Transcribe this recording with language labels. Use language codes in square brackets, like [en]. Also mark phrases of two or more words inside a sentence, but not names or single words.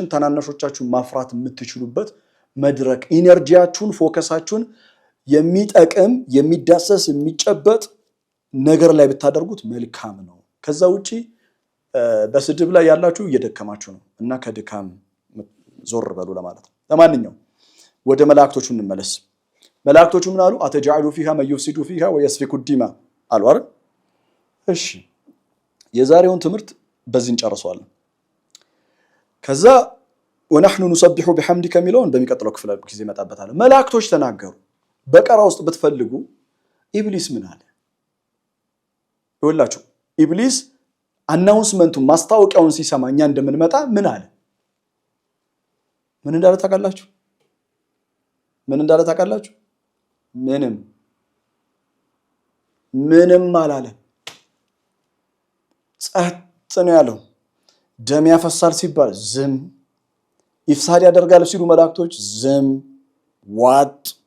[am] ተናናሾቻችሁን ማፍራት የምትችሉበት መድረክ ኢነርጂያችሁን ፎከሳችሁን የሚጠቅም የሚዳሰስ የሚጨበጥ ነገር ላይ ብታደርጉት መልካም ነው ከዛ ውጪ በስድብ ላይ ያላችሁ እየደከማችሁ ነው እና ከድካም ዞር በሉ ለማለት ነው ለማንኛውም ወደ መላእክቶቹ እንመለስ መላእክቶቹ ምን አሉ አተጃሉ [ar] فيها من يفسد فيها ويسفك الدماء [am] አሉ አይደል እሺ የዛሬውን ትምህርት በዚህ እንጨርሰዋለን ከዛ [ar] ونحن نسبح بحمدك [am] ሚለውን በሚቀጥለው ክፍል ጊዜ መጣበታለን መላእክቶች ተናገሩ በቀራ ውስጥ ብትፈልጉ ኢብሊስ ምን አለ ይወላችሁ ኢብሊስ አናውንስመንቱ ማስታወቂያውን ሲሰማ እኛ እንደምንመጣ ምን አለ ምን እንዳለ ታውቃላችሁ ምንም አላለ ጸጥ ነው ያለው ደም ያፈሳል ሲባል ዝም ኢፍሳድ ያደርጋል ሲሉ መላእክቶች ዝም ዋጥ